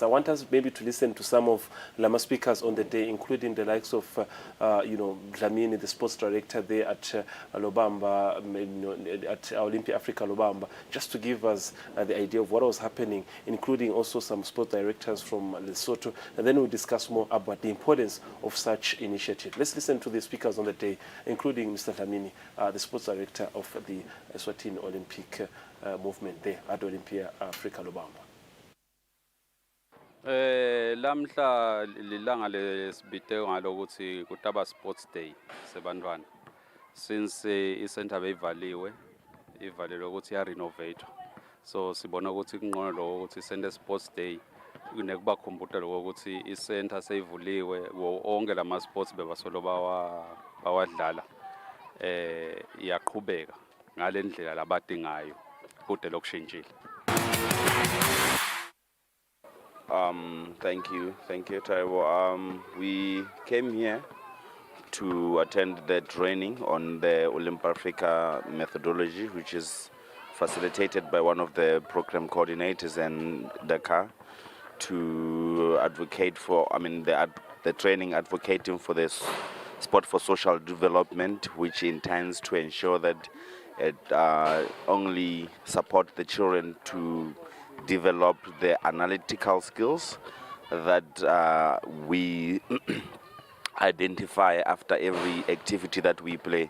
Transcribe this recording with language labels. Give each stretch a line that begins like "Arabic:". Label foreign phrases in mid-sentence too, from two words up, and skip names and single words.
English: I want us maybe to listen to some of Lama speakers on the day, including the likes of, Dlamini, the sports director there at Lobamba, at Olympia Africa Lobamba, just to give us the idea of what was happening, including also some sports directors from Lesotho. And then we'll discuss more about the importance of such initiative. Let's listen to the speakers on the day, including Mr. Dlamini, the sports director of the Eswatini Olympic movement there at Olympia Africa Lobamba.
Swati: Lamhla lilanga lesibite ngalokuthi kutaba
English: sports day
Swati: sebantwana since icenter beyivalelwe ukuthi ya renovate, so sibona ukuthi kungcono lokho ukuthi sende
English: sports day
Swati: kunekuba khomputa lokho ukuthi icenter seyivuliwe wonke lama sports bebasolo bawadlala iyaqhubeka ngale ndlela labadingayo kude lokushintshile.
English: Thank you, Taiwo. We came here to attend the training on the Olympia Africa methodology, which is facilitated by one of the program coordinators in Dakar, to advocate for, the training advocating for this sport for social development, which intends to ensure that it only support the children to develop the analytical skills that we identify after every activity that we play.